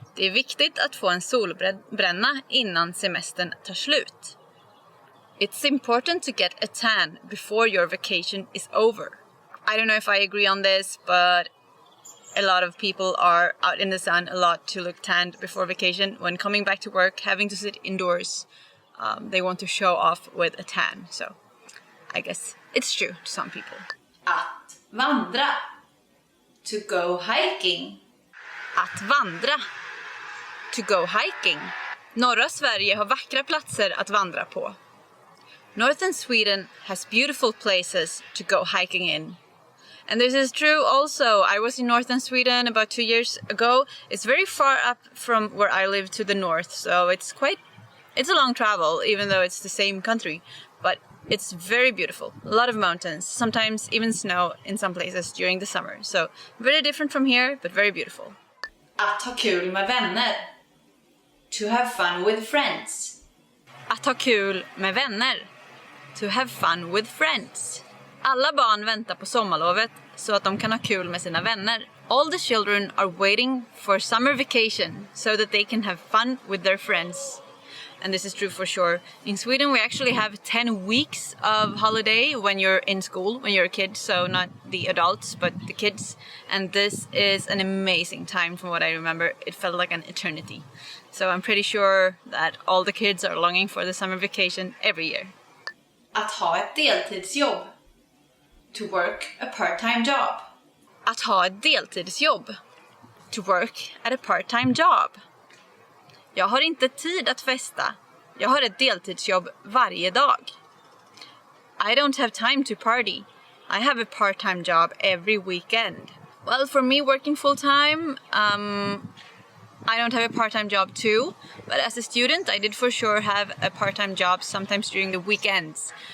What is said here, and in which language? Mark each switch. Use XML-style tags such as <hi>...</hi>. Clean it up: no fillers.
<sv>Det är viktigt att få en solbränna innan semestern tar slut.</sv> <en>It's important to get a tan before your vacation is over. I don't know if I agree on this, but a lot of people are out in the sun a lot to look tanned before vacation. When coming back to work, having to sit indoors, they want to show off with a tan. So I guess it's true to some people.</en> <sv>Att vandra.</sv> <en>To go hiking. Att vandra. To go hiking.</en> <sv>Norra Sverige har vackra platser att vandra på.</sv> <en>Northern Sweden has beautiful places to go hiking in. And this is true also. I was in northern Sweden about 2 years ago. It's very far up from where I live to the north, so it's a long travel, even though it's the same country. But it's very beautiful. A lot of mountains, sometimes even snow in some places during the summer. So very different from here, but very beautiful.</en> <sv>Att ha kul med vänner.</sv> <en>To have fun with friends.</en> <sv>Att ha kul med vänner.</sv> <en>To have fun with friends.</en> <sv>Alla barn väntar på sommarlovet så att de kan ha kul med sina vänner.</sv> <en>All the children are waiting for summer vacation so that they can have fun with their friends. And this is true for sure. In Sweden we actually have 10 weeks of holiday when you're in school, when you're a kid, so not the adults but the kids. And this is an amazing time from what I remember. It felt like an eternity. So I'm pretty sure that all the kids are longing for the summer vacation every year.</en> <sv>Att ha ett deltidsjobb.</sv> <en>To work a part-time job.</en> <sv>Att ha ett deltidsjobb.</sv> <en>To work at a part-time job.</en> <sv>Jag har inte tid att festa. Jag har ett deltidsjobb varje dag.</sv> <en>I don't have time to party. I have a part-time job every weekend. Well, for me working full-time, I don't have a part-time job too, but as a student I did for sure have a part-time job sometimes during the weekends.</en>